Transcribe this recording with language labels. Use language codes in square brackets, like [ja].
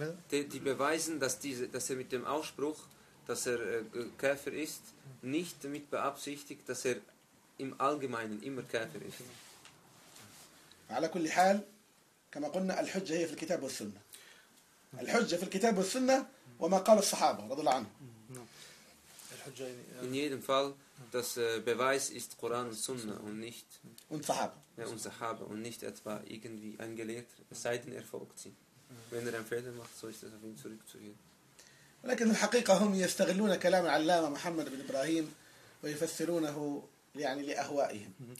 [de] die beweisen, dass er mit dem Ausspruch, dass er Käfer ist, nicht damit beabsichtigt, dass er im Allgemeinen immer Käfer ist. [ar] على كل حال كما قلنا الحجة هي في الكتاب والسنة. الحجة في الكتاب والسنة وما قال الصحابة رضي الله عنهم. [de] In jedem Fall, das Beweis ist Koran und Sunna und nicht und Sahaba. Ja, und Sahaba und nicht etwa irgendwie ein Gelehrter, es sei denn, er folgt sie. Wenn er einen Fehler macht, so ist es auf ihn zurückzugehen. [ar] ولكن الحقيقة هم يستغلون كلام العلامة محمد بن إبراهيم ويفسرونه يعني لأهوائهم.